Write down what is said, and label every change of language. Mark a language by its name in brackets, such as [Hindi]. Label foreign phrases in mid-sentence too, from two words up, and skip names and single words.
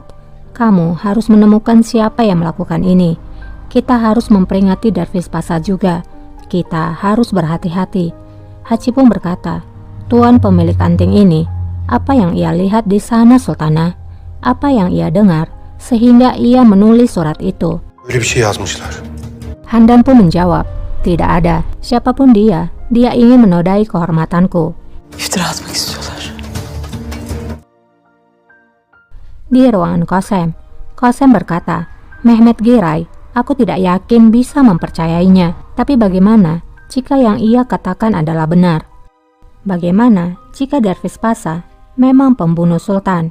[Indonesian] Kamu harus menemukan siapa yang melakukan ini. Kita harus memperingati Dervish Pasha juga. Kita harus berhati-hati. Haji pun berkata, tuan pemilik anting ini, apa yang ia lihat di sana Sultanah? Apa yang ia dengar sehingga ia menulis surat itu? [Turkish] Böyle bir şey yazmışlar. [Indonesian] Handan pun menjawab, tidak ada. Siapapun dia ingin menodai kehormatanku. [Turkish] İftira atmak istiyorlar. [Indonesian] Di ruangan Qasem berkata, Mehmet Giray, aku tidak yakin bisa mempercayainya. Tapi bagaimana jika yang ia katakan adalah benar? Bagaimana jika Dervish Pasha memang pembunuh sultan?